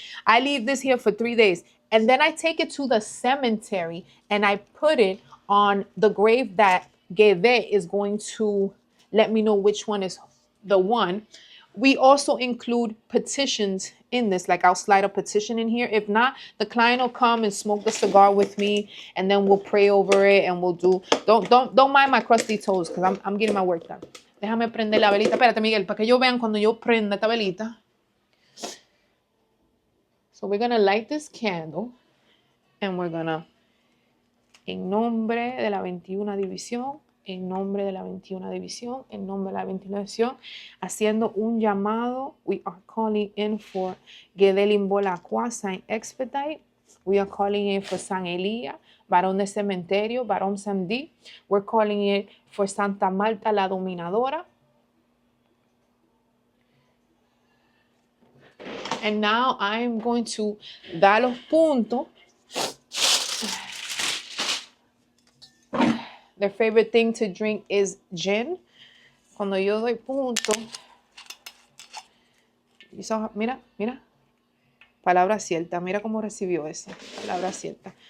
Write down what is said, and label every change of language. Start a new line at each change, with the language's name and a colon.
English: I leave this here for 3 days. And then I take it to the cemetery and I put it on the grave that Guede is going to let me know which one is the one. We also include petitions in this. Like I'll slide a petition in here. If not, the client will come and smoke the cigar with me, and then we'll pray over it and we'll do. Don't mind my crusty toes because I'm getting my work done.
Spanish: Déjame prender la velita. Espérate, Miguel, para que ellos vean cuando yo prenda esta velita.
English: So we're gonna light this candle, and we're gonna,
Spanish: en nombre de la 21 división, en nombre de la 21 división, en nombre de la 21 división, haciendo un llamado.
English: We are calling in for Guede, Limbo, Saint Expedito. We are calling in for San Elías, varón de cementerio, varón Sandí. We're calling in for Santa Marta, la dominadora. And now I am going to
Spanish: dar los puntos.
English: Their favorite thing to drink is gin.
Spanish: Cuando yo doy punto, mira, palabra cierta, mira cómo recibió esa, palabra cierta.